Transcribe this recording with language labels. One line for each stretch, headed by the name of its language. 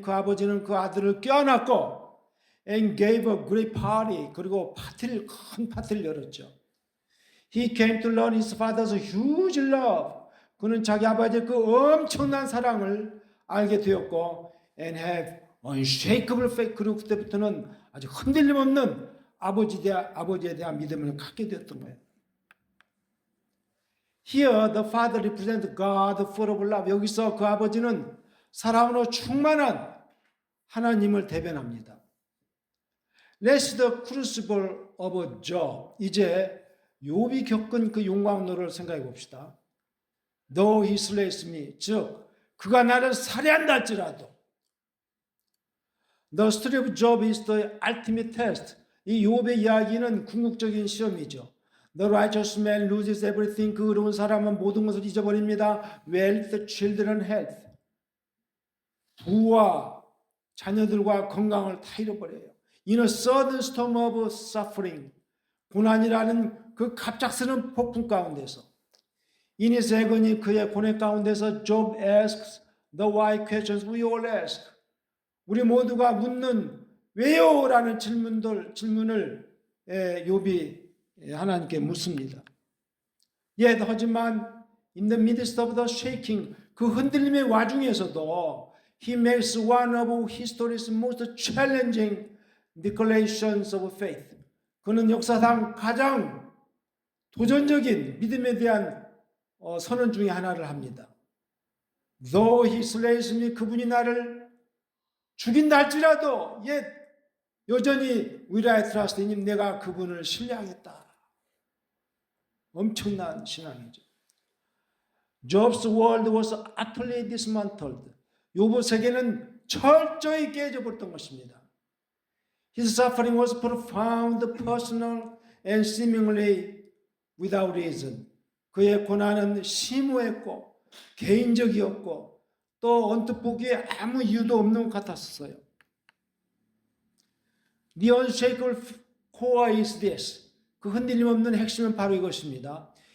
Korean: 그 아버지는 그 아들을 껴안았고
English: and gave a great party.
Korean: 그리고 큰 파티를 열었죠.
English: He came to learn his father's huge love.
Korean: 그는 자기 아버지의 그 엄청난 사랑을 알게 되었고
English: and have unshakable faith.
Korean: 그리고 그때부터는 아주 흔들림 없는 아버지에 대한 믿음을 갖게 되었던 거예요.
English: Here the father represents God full of love.
Korean: 여기서 그 아버지는 사랑으로 충만한 하나님을 대변합니다.
English: Let's the crucible of Job.
Korean: 이제 욥이 겪은 그 용광로를 생각해 봅시다.
English: Though he slays me,
Korean: 즉 그가 나를 살해한다 할지라도.
English: The story of Job is the ultimate test.
Korean: 이 욥의 이야기는 궁극적인 시험이죠.
English: The righteous man loses everything.
Korean: 그 의로운 사람은 모든 것을 잊어버립니다.
English: Wealth, children, health.
Korean: 부와 자녀들과 건강을 다 잃어버려요.
English: In a sudden storm of suffering.
Korean: 고난이라는 그 갑작스러운 폭풍 가운데서.
English: In his agony,
Korean: 그의 고뇌 가운데서
English: Job asks the why questions we all ask.
Korean: 우리 모두가 묻는 왜요? 라는 질문을 욥이 하나님께 묻습니다.
English: Yet,
Korean: 하지만
English: in the midst of the shaking,
Korean: 그 흔들림의 와중에서도
English: he makes one of history's most challenging declarations of faith.
Korean: 그는 역사상 가장 도전적인 믿음에 대한 선언 중에 하나를 합니다.
English: Though he slays me,
Korean: 그분이 나를 죽인다 할지라도 여전히
English: will I trust in him,
Korean: 내가 그분을 신뢰하겠다. 엄청난 신앙이죠.
English: Job's world was utterly dismantled.
Korean: 욥의 세계는 철저히 깨져버렸던 것입니다.
English: His suffering was profound, personal, and seemingly without reason.
Korean: 그의 고난은 심오했고 개인적이었고 또 언뜻 보기에 아무 이유도 없는 것 같았어요.
English: The unshakable core is this.
Korean: 그 흔들림 없는 핵심은 바로 이것입니다.